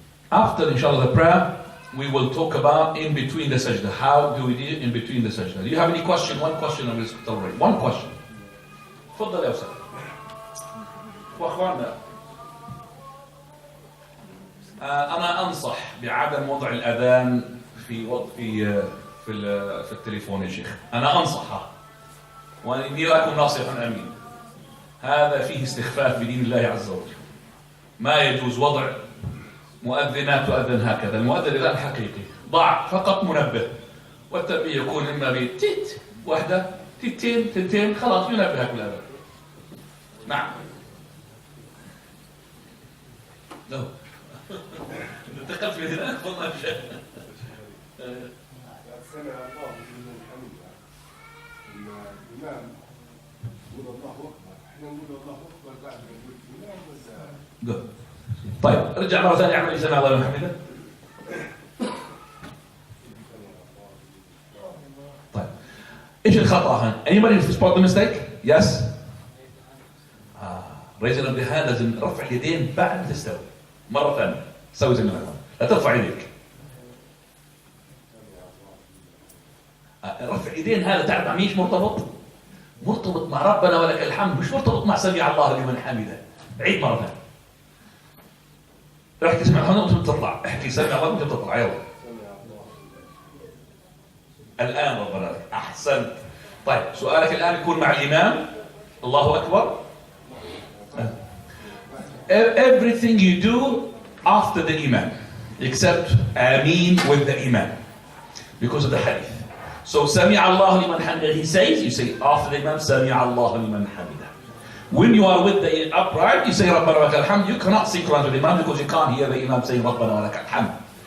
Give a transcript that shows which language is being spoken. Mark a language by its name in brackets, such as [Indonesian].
[English] After, inshallah, the prayer, we will talk about in between the sajda. How do we do it in between the sajda? Do you have any question? One question, I will tolerate. One question. [Arabic] تفضل يا أستاذ. وأخواننا، أنا أنصح بعدم وضع الأذان في التليفون يا شيخ. أنا أنصحها. وإني لكم ناصحا أمين. هذا فيه استخفاف بدين الله عز وجل. ما يجوز وضع مؤذنات تؤذن هكذا. المؤذن الآن حقيقي ضع فقط منبه، والتنبيه يكون إما بتيت واحدة، تيتين، تنتين، خلاص ينبهك بالأذان. نعم. لا. انتقلت من هنا والله مش. سمع الله لمن حمده. الإمام يقول الله أكبر، احنا نقول الله أكبر بعد ما نقول الإمام ولا؟ طيب رجع مرة ثانية اعمل سمع الله لمن حمده. طيب ايش الخطأ هنا؟ [English] Anybody spot the mistake? Yes. raising of the hand [Arabic] لازم رفع اليدين بعد ما تستوي. مرة ثانية سوي زي ما أنا. لا ترفع يديك. رفع يدين هذا تعرف مع مين مرتبط؟ مرتبط مع ربنا ولك الحمد، مش مرتبط مع سمع الله لمن حمده. عيد مرة ثانية. راح تسمع هنا وانت تطلع، احكي سمع الله وانت تطلع، يلا. الآن ربنا لك، أحسنت. طيب سؤالك الآن يكون مع الإمام. الله أكبر. [English] Everything you do after the Imam, except Ameen with the Imam, because of the hadith. So Sami' Allah liman hamidah, he says, you say after the Imam, Sami' Allah liman hamidah. When you are with the upright, you say Rabbana wa lakal hamd. You cannot synchronize with the Imam because you can't hear the Imam saying Rabbana wa lakal hamd.